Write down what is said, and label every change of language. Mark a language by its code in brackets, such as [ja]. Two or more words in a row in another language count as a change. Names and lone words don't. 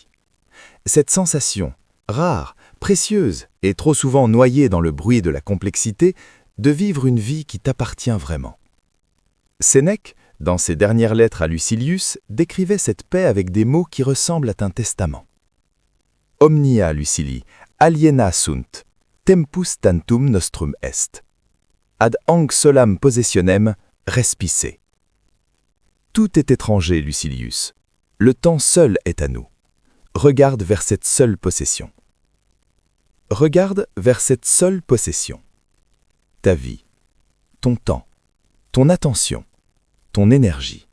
[fr] Cette sensation, rare, précieuse et trop souvent noyée dans le bruit de la complexité, de vivre une vie qui t'appartient vraiment. Sénèque, dans ses dernières lettres à Lucilius, décrivait cette paix avec des mots qui ressemblent à un testament. [la] Omnia Lucili, aliena sunt, tempus tantum nostrum est. Ad hanc solam possessionem, respice. [fr] Tout est étranger, Lucilius. Le temps seul est à nous. Regarde vers cette seule possession. Regarde vers cette seule possession. Ta vie, ton temps, ton attention, ton énergie.